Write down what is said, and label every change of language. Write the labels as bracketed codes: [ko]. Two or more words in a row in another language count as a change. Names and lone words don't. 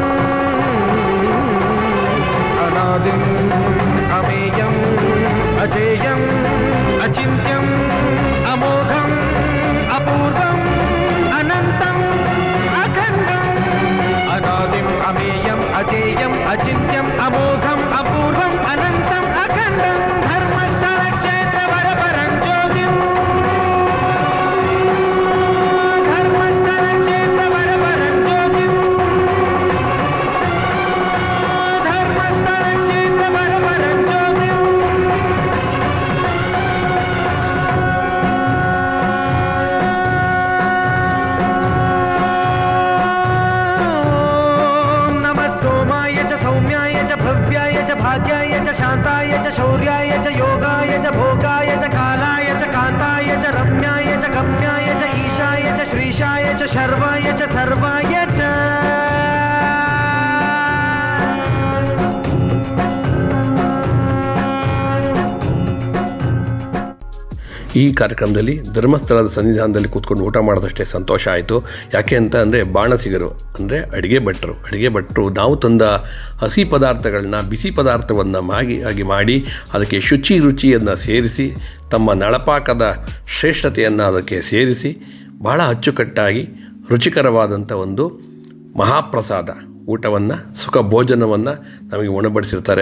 [sa] ಅನಾದಿಂ ಅಮೇಯಂ ಅಜೇಯಂ ಅಚಿಂತ್ಯಂ ಅಮೋಘಂ ಅಪೂರ್ವಂ ಅನಂತಂ ಅಖಂಡಂ ಅನಾದಿಂ ಅಮೇಯಂ ಅಜೇಯಂ ಅಚಿಂತ್ಯಂ ಅಮೋಘಂ ಅಪೂರ್ವಂ ಅನಂತಂ ಅಖಂಡಂ ಧರ್ಮಸ್ಥಳ ಕ್ಷೇತ್ರ ವರಪರಂ ಜ್ಯೋತಿಂ ಧರ್ಮಸ್ಥಳ ಕ್ಷೇತ್ರ ವರಪರಂ ಜ್ಯೋತಿಂ ಧರ್ಮಸ್ಥಳ ಕ್ಷೇತ್ರ ವರಪರಂ ಜ್ಯೋತಿಂ नमस्तोमाय च सौम्याय च भव्याय च भाग्याय च शान्ताय च शौर्याय च योगाय च भोगाय च कालाय च कान्ताय च रम्याय च गम्याय च ईशाय च श्रीशाय च शर्वाय च सर्वाय च [kn] ಈ ಕಾರ್ಯಕ್ರಮದಲ್ಲಿ ಧರ್ಮಸ್ಥಳದ ಸನ್ನಿಧಾನದಲ್ಲಿ ಕೂತ್ಕೊಂಡು ಊಟ ಮಾಡೋದಷ್ಟೇ ಸಂತೋಷ ಆಯಿತು. ಯಾಕೆ ಅಂತ ಅಂದರೆ ಬಾಣಸಿಗರು ಅಂದರೆ ಅಡುಗೆ ಭಟ್ರು ನಾವು ತಂದ ಹಸಿ ಪದಾರ್ಥಗಳನ್ನ, ಬಿಸಿ ಪದಾರ್ಥವನ್ನು ಆಗಿ ಮಾಡಿ ಅದಕ್ಕೆ ರುಚಿಯನ್ನು ಸೇರಿಸಿ, ತಮ್ಮ ನಳಪಾಕದ ಶ್ರೇಷ್ಠತೆಯನ್ನು ಅದಕ್ಕೆ ಸೇರಿಸಿ ಬಹಳ ಅಚ್ಚುಕಟ್ಟಾಗಿ ರುಚಿಕರವಾದಂಥ ಒಂದು ಮಹಾಪ್ರಸಾದ ಊಟವನ್ನು, ಸುಖ ಭೋಜನವನ್ನು ನಮಗೆ ಉಣಬಡಿಸಿರ್ತಾರೆ.